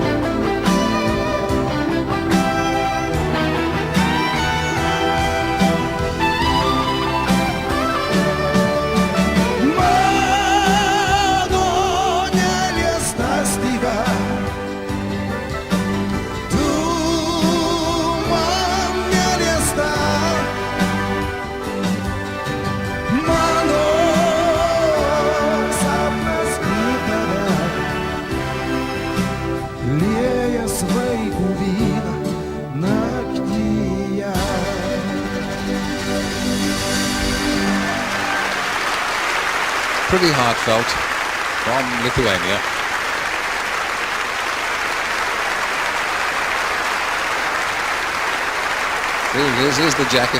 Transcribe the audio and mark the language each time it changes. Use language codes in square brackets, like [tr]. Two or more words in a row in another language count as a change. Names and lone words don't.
[lt] Mano neliesta styga, tu man neliesta. Mano sapnas į tave, lieja svaigų vyną naktyje. [en] Pretty heartfelt from Lithuania. Here it is. Here's the jacket.